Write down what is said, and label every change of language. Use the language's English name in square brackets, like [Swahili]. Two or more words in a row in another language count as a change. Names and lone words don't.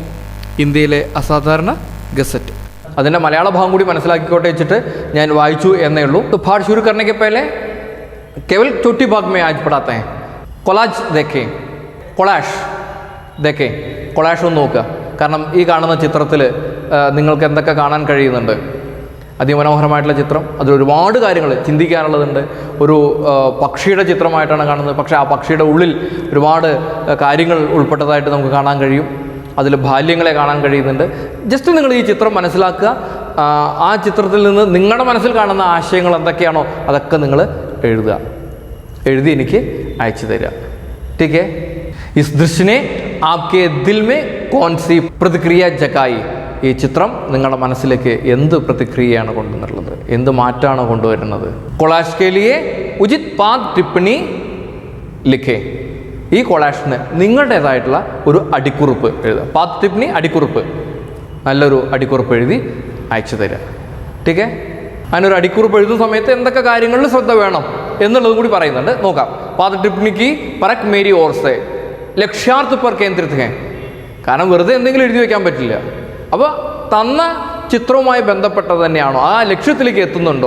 [Malayalam] ഇന്ത്യയിലെ അസാധാരണ ഗസറ്റ്. അതിൻ്റെ മലയാള ഭാഗം കൂടി മനസ്സിലാക്കിക്കോട്ടെ വെച്ചിട്ട് ഞാൻ വായിച്ചു എന്നേ ഉള്ളൂ. [Hindi] तो पाठ शुरू करने के पहले केवल छोटी भाग में आज पढ़ाते हैं. കൊളാഷ് देखें. [Malayalam] കൊളാഷ് ഒന്ന് നോക്കുക. കാരണം ഈ കാണുന്ന ചിത്രത്തിൽ നിങ്ങൾക്ക് എന്തൊക്കെ കാണാൻ കഴിയുന്നുണ്ട്. അതിമനോഹരമായിട്ടുള്ള ചിത്രം, അതിലൊരുപാട് കാര്യങ്ങൾ ചിന്തിക്കാനുള്ളതുണ്ട്. ഒരു പക്ഷിയുടെ ചിത്രമായിട്ടാണ് കാണുന്നത്, പക്ഷേ ആ പക്ഷിയുടെ ഉള്ളിൽ ഒരുപാട് കാര്യങ്ങൾ ഉൾപ്പെട്ടതായിട്ട് നമുക്ക് കാണാൻ കഴിയും. അതിൽ ബാല്യങ്ങളെ കാണാൻ കഴിയുന്നുണ്ട്. ജസ്റ്റ് നിങ്ങൾ ഈ ചിത്രം മനസ്സിലാക്കുക. ആ ചിത്രത്തിൽ നിന്ന് നിങ്ങളുടെ മനസ്സിൽ കാണുന്ന ആശയങ്ങൾ എന്തൊക്കെയാണോ അതൊക്കെ നിങ്ങൾ എഴുതി എനിക്ക് അയച്ചു തരിക. [Hindi] ठीक है. इस दृश्य ने आपके दिल में कौन सी प्रतिक्रिया जगाई? [Malayalam] ഈ ചിത്രം നിങ്ങളുടെ മനസ്സിലേക്ക് എന്ത് പ്രതിക്രിയയാണ് കൊണ്ടുവന്നിട്ടുള്ളത്, എന്ത് മാറ്റമാണ് കൊണ്ടുവരുന്നത്? [Hindi] कोलाज के लिए उचित पाद टिप्पणी लिखें. [Malayalam] ഈ കൊളാഷിന് നിങ്ങളുടേതായിട്ടുള്ള ഒരു അടിക്കുറിപ്പ് എഴുതുക. [Hindi] पाद टिप्पणी, [Malayalam] അടിക്കുറിപ്പ്, നല്ലൊരു അടിക്കുറിപ്പ് എഴുതി അയച്ചു തരിക. [Hindi] ठीक है. [Malayalam] അതിനൊരു അടിക്കുറിപ്പ് എഴുതുന്ന സമയത്ത് എന്തൊക്കെ കാര്യങ്ങളിൽ ശ്രദ്ധ വേണം എന്നുള്ളതും കൂടി പറയുന്നുണ്ട്. നോക്കാം. [Hindi] पाद टिप्पणी की परख मेरी ओर से लक्ष्यार्थ पर केंद्रित है. [Malayalam] കാരണം വെറുതെ എന്തെങ്കിലും എഴുതി വയ്ക്കാൻ പറ്റില്ല. അപ്പോൾ തന്ന ചിത്രവുമായി ബന്ധപ്പെട്ടത് തന്നെയാണോ, ആ ലക്ഷ്യത്തിലേക്ക് എത്തുന്നുണ്ടോ?